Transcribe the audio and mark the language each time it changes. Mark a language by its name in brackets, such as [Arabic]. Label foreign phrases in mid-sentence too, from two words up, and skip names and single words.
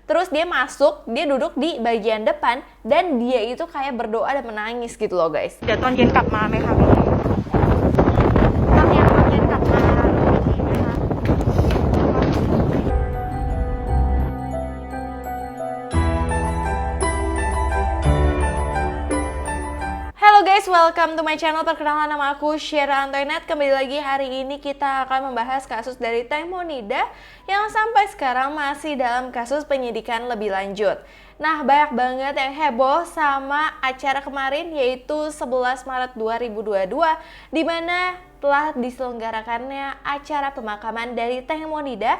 [Indonesian] Terus dia masuk, dia duduk di bagian depan dan dia itu kayak berdoa dan menangis gitu loh guys. [Thai] เดี๋ยวตอนเย็นกลับมาไหมคะพี่ตอนเย็นกลับมาอีกทีไหมคะ [English] Halo guys, welcome to my channel. [Indonesian] Perkenalan, nama aku Syera Antoinette. Kembali lagi, hari ini kita akan membahas kasus dari Teh Monida yang sampai sekarang masih dalam kasus penyidikan lebih lanjut. Nah, banyak banget yang heboh sama acara kemarin, yaitu 11 Maret 2022, di mana telah diselenggarakannya acara pemakaman dari Teh Monida.